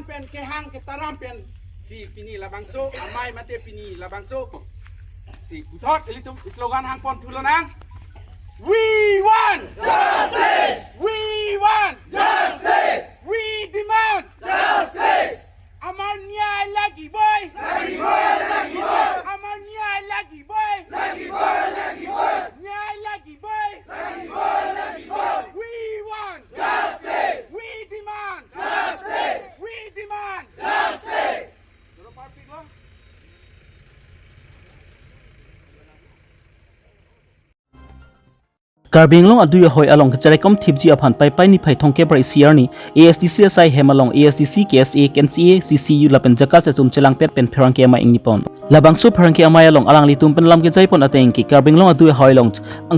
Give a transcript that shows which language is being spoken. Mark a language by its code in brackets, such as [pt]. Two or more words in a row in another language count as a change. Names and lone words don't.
[mjw] pen ke hang ke taram pen si pini labangso amai mate pini labangso si putot ilito slogan hang pon tulonang [en] we want justice we want justice we demand justice [as] amar nyai lagi boy amar nyai lagi boy nyai lagi boy [en] we want justice we demand justice we demand justice Suro party ko [mjw] Karbi Anglong adu hoi along charekom thipji aphan pai ni phai thongke pra CR ni ASDCSI hemalong ASDC KSA KNCA CCU lapen jaka se chum chelang pet pen pherang ke ama ingni pon labang su pherang ke ama along alang li tum pen lam ke jai pon ateng ki Karbi Anglong adu hoi long ang